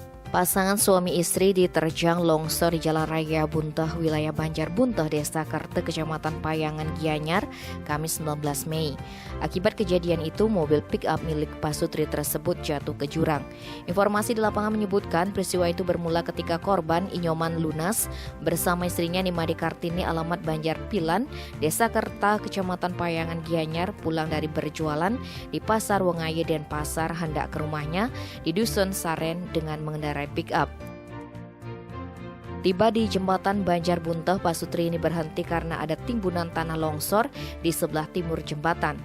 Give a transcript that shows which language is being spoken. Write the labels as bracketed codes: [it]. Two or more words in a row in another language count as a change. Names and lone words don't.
[id] Pasangan suami istri diterjang longsor di Jalan Raya Buntah, wilayah Banjar Buntah, Desa Kerte, Kecamatan Payangan, Gianyar, Kamis 19 Mei. Akibat kejadian itu, mobil pick-up milik Pasutri tersebut jatuh ke jurang. Informasi di lapangan menyebutkan peristiwa itu bermula ketika korban Inyoman Lunas bersama istrinya Nimade Kartini alamat Banjar Pilan, Desa Kerta, Kecamatan Payangan, Gianyar, pulang dari berjualan di Pasar Wengaye dan Pasar hendak ke rumahnya di Dusun Saren dengan mengendarai pick up. Tiba di jembatan Banjar Buntah, Pasutri ini berhenti karena ada timbunan tanah longsor di sebelah timur jembatan.